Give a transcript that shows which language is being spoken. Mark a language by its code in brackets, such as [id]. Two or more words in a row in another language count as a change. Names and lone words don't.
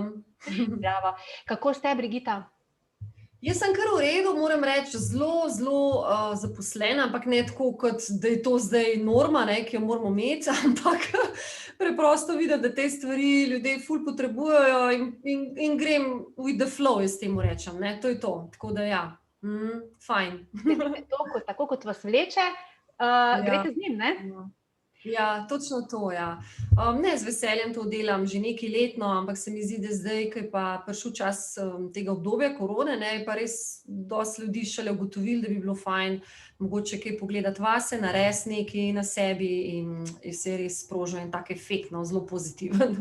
[sl] Zdravo. Kako ste, Brigita? Jaz sem kar v redu, moram reči, zelo zaposlena, ampak ne tako, kot da je to zdaj norma, ki jo moramo imeti, ampak preprosto videti, da te stvari ljudje ful potrebujejo in grem [en] with the flow, [sl] jaz temu rečem, to je to, tako da ja, fajn. Tako kot vas vleče, greste z njim, ne? Ja, točno to, ja. Ne, z veseljem to delam že nekaj letno, ampak se mi zdi, da zdaj, ko je pa prišel čas tega obdobja korone, je pa res dosti ljudi šele ugotovili, da bi bilo fajn mogoče kaj pogledati vase, narediti nekaj na sebi in se je res sprožil en tak efekt, zelo pozitiven.